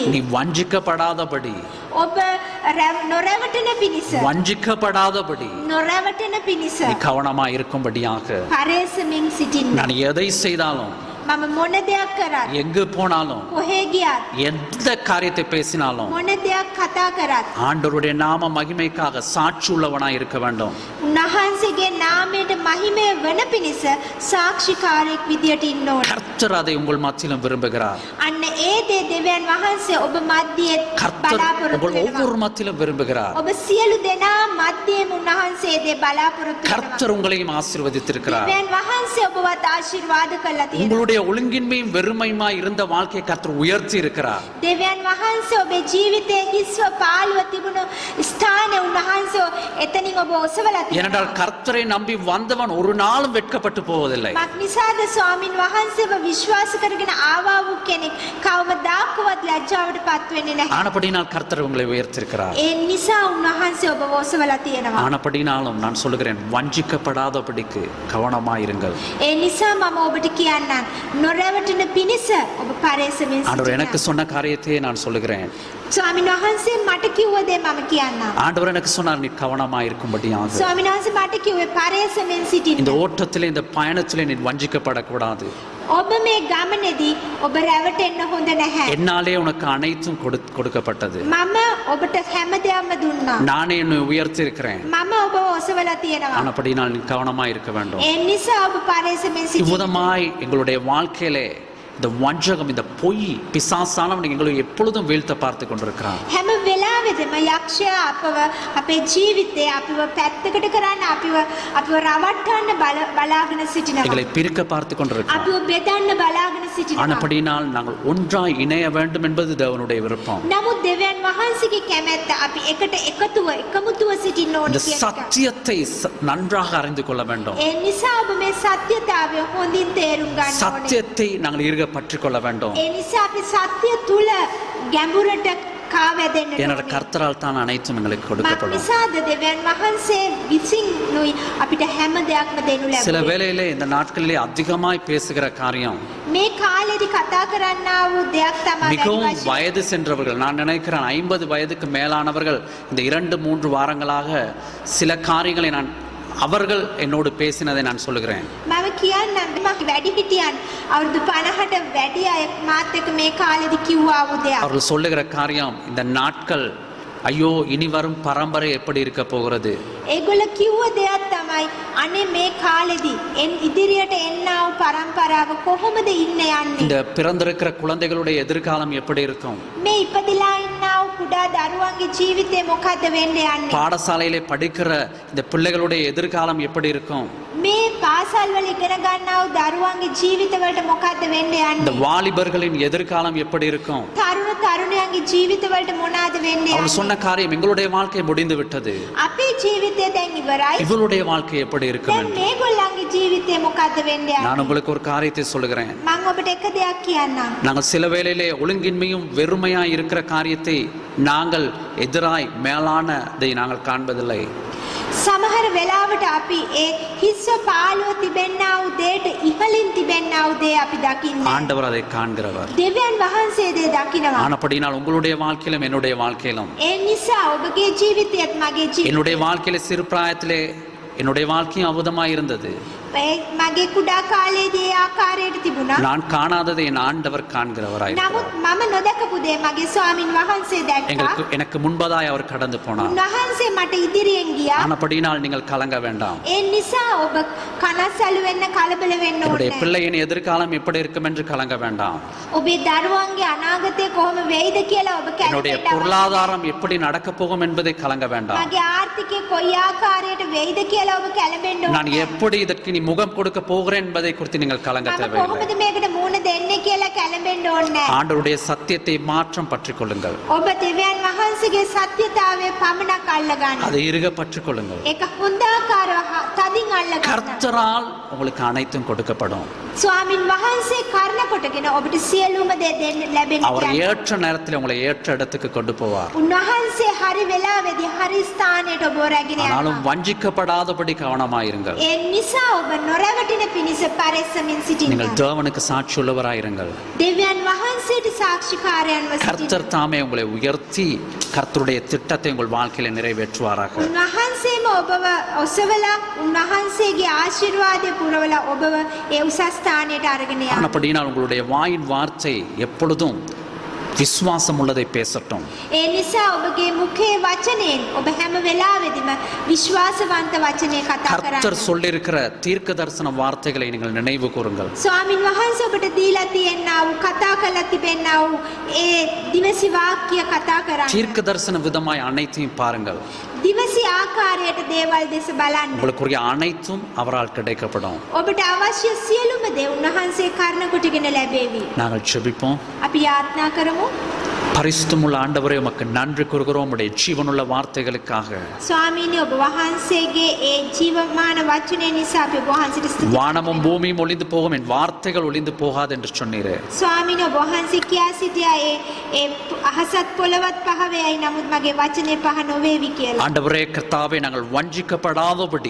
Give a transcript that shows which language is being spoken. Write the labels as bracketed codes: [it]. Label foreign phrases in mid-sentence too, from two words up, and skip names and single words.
[ta] நீ வஞ்சிக்கப்படாதபடி, [si] ඔබ නොරැවටෙන පිණිස නොරැවටෙන පිණිස [ta] நீ கவனமா இருக்கும்படியாக [si] පරේසමින් සිටින්න. [ta] நான் எதை செய்தாலும், [si] මම මොන දෙයක් කරත්, [ta] எங்கு போனாலும், [si] කොහේ ගියත්, [ta] எந்த காரியத்தை பேசினாலும் [si] මොන දෙයක් කතා කරත් [ta] ஆண்டவருடைய நாம மகிமைக்காக சாட்சி உள்ளவனாய் இருக்க வேண்டும். [si] උන්වහන්සේගේ නාමයට මහිමය වන පිණිස සාක්ෂිකාරයෙක් විදියට ඉන්න ඕන. [ta] கர்த்தர் அதை உங்கள் மத்தியிலும் விரும்புகிறார். [si] අන්න ඒ දේ දෙවියන් වහන්සේ ඔබ මැදියේ [ta] கர்த்தர் [si] බලාපොරොත්තු [ta] உங்கள் [si] වෙනවා. [ta] ஒவ்வொரு மத்தியிலும் விரும்புகிறார். [si] ඔබ සියලු දෙනා මැදියේම උන්වහන්සේ දේ බලාපොරොත්තු වෙනවා. [ta] கர்த்தர் உங்களையும் ஆசீர்வதித்திருக்கிறார். [si] දෙවියන් වහන්සේ ඔබවත් ආශිර්වාද කළා තියෙනවා. [ta] உங்களுடைய ஒழுங்கின்மையும் வெறுமையுமாய் இருந்த வாழ்க்கையை கர்த்தர் உயர்த்தி இருக்கிறார். [si] දෙවියන් වහන්සේ ඔබේ ජීවිතයේ හිස්ව පාළුව තිබුණු ස්ථානයේ උන්වහන්සේ එතනින් ඔබ ඔසවලා තියෙනවා. [ta] ஏனென்றால் கர்த்தரை நம்பி வந்தவன் ஒரு நாளும் வெட்கப்பட்டு போவதில்லை. [si] මක් නිසාද ස්වාමින් වහන්සේව විශ්වාස කරගෙන ආවා වූ කෙනෙක් කවමදාකවත් ලැජ්ජාවට පත් වෙන්නේ නැහැ. [ta] ஆனபடினால் கர்த்தர் உங்களை உயர்த்திருக்கிறார். [si] ඒ නිසා උන්වහන්සේ ඔබ ඔසවලා තියෙනවා. [ta] ஆனபடினாலும் நான் சொல்லுகிறேன், வஞ்சிக்கப்படாதபடிக்கு கவனமாயிருங்கள். [si] ඒ නිසා මම ඔබට කියන්නම්, නොරැවටෙන පිණිස ඔබ පරේසමින් [ta] ஆண்டவர் [si] සිටින්න. [ta] எனக்கு சொன்ன காரியத்தையே நான் சொல்லுகிறேன். [si] ස්වාමින් වහන්සේ මට කිව්ව දේ මම කියන්නම්. [ta] ஆண்டவர் எனக்கு சொன்னார், நீ கவனமாயிருக்கும்படியாக. [si] ස්වාමින් වහන්සේ මට කිව්වේ පරේසමින් සිටින්න. [ta] இந்த ஓட்டத்திலே, இந்த பயணத்திலே நீ வஞ்சிக்கப்படக்கூடாது. [si] ඔබ මේ ගමනේදී ඔබ රැවටෙන්න හොඳ නැහැ. [ta] என்னாலே உனக்கு அனைத்தும் கொடுக்கப்பட்டது. [si] මම ඔබට හැම දෙයක්ම දුන්නා. [ta] நானே என்னை உயர்த்தி இருக்கிறேன். [si] මම ඔබ ඔසවලා තියෙනවා. [ta] ஆனபடினால் நீ கவனமாய் இருக்க வேண்டும். [si] ඒ නිසා ඔබ පරේසමින් සිටින්න. [ta] இவ்விதமாய் எங்களுடைய வாழ்க்கையிலே இந்த வஞ்சகம், இந்த பொய், பிசாசானவன் எங்களை எப்பொழுதும் வீழ்த்த பார்த்து கொண்டிருக்கிறான். [si] හැම වෙලාවෙදම යක්ෂයා අපව අපේ ජීවිතේ අපිව පැත්තකට කරන්න, අපිව රවට්ටන්න බලාගෙන සිටිනවා. [ta] எங்களை பிரிக்க பார்த்து கொண்டிருக்கிறான். [si] අපිව බෙදන්න බලාගෙන සිටිනවා. [ta] ஆனபடினால் நாங்கள் ஒன்றாய் இணைய வேண்டும் என்பது தேவனுடைய விருப்பம். [si] නමුත් දෙවියන් වහන්සේගේ කැමැත්ත අපි එකට එකතුව එකමුතුව සිටින්න ඕන [ta] இந்த [si] කියන එක. [ta] சத்தியத்தை நன்றாக அறிந்து கொள்ள வேண்டும். [si] ඒ නිසා ඔබ මේ සත්‍යතාවය හොඳින් තේරුම් ගන්න ඕනේ. [ta] சத்தியத்தை நாங்கள் இருக பற்றிக் கொள்ள வேண்டும். [si] ඒ නිසා අපි සත්‍ය තුල ගැඹුරට කාවැදෙන්න [ta] என்னோட [si] ඕනේ. [ta] கர்த்தரால் தான் அனைத்தும் எங்களுக்கு [si] මක් [ta] கொடுக்கப்படும். [si] නිසාද දෙවියන් වහන්සේ විසින් නොයි අපිට හැම දෙයක්ම දෙනු [ta] சில [si] ලැබුණේ. [ta] வேளையிலே இந்த நாட்களிலே அதிகமாய் பேசுகிற காரியம், [si] මේ කාලෙදි කතා කරන්නා වූ දෙයක් තමයි වැඩි [ta] மிகவும் [si] වශයෙන්. [ta] வயது சென்றவர்கள், நான் நினைக்கிறேன் 50 வயதுக்கு மேலானவர்கள் இந்த 2-3 வாரங்களாக சில காரியங்களை அவர்கள் என்னோடு பேசினதை நான் சொல்லுகிறேன். [si] මම කියන්නම් මම වැඩි හිටියන් අවුරුදු 50ට වැඩි අය මාත් එක්ක මේ කාලෙදි කිව්වා වූ දෙයක්. [ta] அவர்கள் சொல்லுகிற காரியம், இந்த நாட்கள் ஐயோ இனி வரும் பரம்பரை எப்படி இருக்க போகிறது, [si] ඒගොල්ල කිව්ව දෙයක් තමයි අනේ මේ කාලෙදි ඉදිරියට එන්නා වූ පරම්පරාව කොහොමද ඉන්න යන්නේ. [ta] இந்த பிறந்திருக்கிற குழந்தைகளுடைய எதிர்காலம் எப்படி இருக்கும், [si] මේ ඉපදිලා ඉන්නා වූ කුඩා දරුවන්ගේ ජීවිතේ මොකද්ද වෙන්න යන්නේ. [ta] பாடசாலையிலே படிக்கிற இந்த பிள்ளைகளுடைய எதிர்காலம் எப்படி இருக்கும், [si] මේ පාසල් වල ඉගෙන ගන්නා වූ දරුවන්ගේ ජීවිතවලට මොකද්ද වෙන්නේ [ta] இந்த [si] යන්නේ? [ta] வாலிபர்களின் எதிர்காலம் எப்படி இருக்கும்? [si] තරුණ තරුණයන්ගේ ජීවිතවලට මොනවාද වෙන්නේ [ta] அவள் [si] යන්නේ? [ta] சொன்ன காரியம் எங்களுடைய வாழ்க்கை முடிந்து விட்டது, [si] අපේ ජීවිතය දැන් ඉවරයි. [ta] இவளுடைய வாழ்க்கை எப்படி இருக்கும் [si] දැන් [ta] என்று [si] මේගොල්ලන්ගේ ජීවිතය මොකද්ද වෙන්නේ යන්නේ? [ta] நான் உங்களுக்கு ஒரு காரியத்தை சொல்லுகிறேன். [si] මම ඔබට එක දෙයක් කියන්නම්. [ta] நாங்கள் சில வேளையிலே ஒழுங்கின்மையும் வெறுமையாய் இருக்கிற காரியத்தை நாங்கள் எதிராய் மேலானதை நாங்கள் காண்பதில்லை. [si] සමහර වෙලාවට අපි ඒ හිස්ව පාළුව තිබෙන්නා වූ දෙයට ඉහළින් තිබෙන්නා වූ දේ අපි දකින්නේ. [ta] ஆண்டவர் அதை காண்கிறவர். [si] දෙවියන් වහන්සේ දේ දකිනවා. [ta] ஆனபடினால் உங்களுடைய வாழ்க்கையிலும் என்னுடைய வாழ்க்கையிலும் [si] ඒ නිසා ඔබගේ ජීවිතයත් මගේ ජීවිතයත් [ta] என்னுடைய வாழ்க்கையில சிறு பிராயத்திலே என்னுடைய வாழ்க்கையும் அபுதமாய் இருந்தது. [si] මගේ කුඩා කාලයේදී ඒ ආකාරයට තිබුණා. [ta] நான் காணாததை என் ஆண்டவர் காண்கிறவராய் [si] නමුත් මම නොදකපු දේ මගේ ස්වාමින් වහන්සේ දැක්කා. [ta] எனக்கு முன்பதாய் அவர் கடந்து போனார். [si] උන්වහන්සේ මට ඉදිරියෙන් ගියා. [ta] ஆனபடினால் நீங்கள் கலங்க வேண்டாம். [si] ඒ නිසා ඔබ කනස්සලු වෙන්න කලබල වෙන්න [ta] என்னுடைய [si] ඕනේ. [ta] பிள்ளையின் எதிர்காலம் எப்படி இருக்கும் என்று கலங்க வேண்டாம். [si] ඔබේ දරුවන්ගේ අනාගතය කොහොම වෙයිද කියලා ඔබ [ta] என்னுடைய [si] කැලෙන්න [ta] பொருளாதாரம் எப்படி நடக்கப் போகும் என்பதை கலங்க வேண்டாம். [si] මගේ ආර්ථිකය කොයි ආකාරයට වෙයිද කියලා ඔබ කැළඹෙන්න [ta] நான் [si] ඕනේ. [ta] எப்படி இதற்கு நீ முகம் கொடுக்க போகிறேன் என்பதை குறித்து நீங்கள் கலங்க [si] මම [ta] தேவையில்லை. [si] කොහොමද මේකට මූණ දෙන්නේ කියලා කැළඹෙන්න ඕනේ. [ta] ஆண்டவருடைய சத்தியத்தை மாற்றம் பற்றிக் கொள்ளுங்கள். [si] ඔබ දෙවියන් වහන්සේගේ සත්‍යතාවය පමණක් අල්ලගන්න. [ta] அதை இறுக பற்றிக் கொள்ளுங்கள். [si] ඒක හොඳාකාරව තදින් අල්ලගන්න. [ta] கர்த்தரால் உங்களுக்கு அனைத்தும் கொடுக்கப்படும். [si] ස්වාමින් වහන්සේ කර්ණ කොටගෙන ඔබට සියලුම දේ දෙන්න ලැබෙන්න [ta] அவர் [si] යනවා. [ta] ஏற்ற நேரத்தில் உங்களை ஏற்ற இடத்துக்கு கொண்டு போவார். [si] උන්වහන්සේ හරි වෙලාවේදී හරි ස්ථානයට ඔබ රැගෙන [ta] ஆனாலும் [si] යනවා. [ta] வஞ்சிக்கப்படாதபடி கவனமாயிருங்கள். [si] ඒ නිසා ඔබ නොරවටින පිණිස පරිස්සමින් [ta] நீங்கள் [si] සිටින්න. [ta] தேவனுக்கு சாட்சி உள்ளவராயிருங்கள். [si] දෙවියන් වහන්සේට சாட்சிකාරයන්ව සිටින්න. [ta] கர்த்தர் தாமே உங்களை உயர்த்தி கர்த்தருடைய திட்டத்தை உங்கள் வாழ்க்கையில நிறைவேற்றுவாராக. [si] උන්වහන්සේම ඔබව ඔසවලා උන්වහන්සේගේ ආශිර්වාදය පුරවලා ඔබව ඒ උසස් ස්ථානයට අරගෙන යනවා. [ta] ஆனபடினால் உங்களுடைய வாயின் வார்த்தை எப்பொழுதும் விசுவாசம் உள்ளதை பேசட்டும். [si] ඒ නිසා ඔබගේ මුඛයේ වචනයෙන් ඔබ හැම වෙලාවෙදිම විශ්වාසවන්ත වචනේ කතා [ta] கர்த்தர் [si] කරන්න. [ta] சொல்லியிருக்கிற தீர்க்க தரிசன வார்த்தைகளை நீங்கள் நினைவு கூறுங்கள். [si] ස්වාමින් වහන්සේ ඔබට දීලා තියෙනා වූ කතා කරලා තිබෙනා වූ ඒ දිවසි වාක්‍ය කතා කරන්න. [ta] தீர்க்க தரிசன விதமாய் அனைத்தையும் பாருங்கள். [si] දිවසි ආකාරයට දේවල් දෙස බලන්න. [ta] உங்களுக்குரிய அனைத்தும் அவரால் கிடைக்கப்படும். [si] ඔබට අවශ්‍ය සියලුම දේ උන්වහන්සේ කර්ණ කොටගෙන ලැබේවි. [ta] நாங்கள் ஜெபிப்போம். [si] අපි යාත්නා කරමු. [ta] பரிசுத்தமுள்ள ஆண்டவரே, உமக்கு நன்றி கூறுகிறோம் உடைய ஜீவனுள்ள வார்த்தைகளுக்காக. [si] ස්වාමීනි ඔබ වහන්සේගේ ඒ ජීවමාන වචනේ නිසා අපි ඔබ වහන්සේට ස්තුති [ta] வானமும் பூமியும் ஒளிந்து போகும், என் வார்த்தைகள் ஒளிந்து போகாது என்று சொன்னீரே. [si] ස්වාමීනි ඔබ වහන්සේ කියා සිටියා ඒ අහසත් පොළවත් පහ වේයි නමුත් මගේ වචනේ පහ නොවේවි කියලා. [ta] ஆண்டவரே கர்த்தாவே, நாங்கள் வஞ்சிக்கப்படாதபடி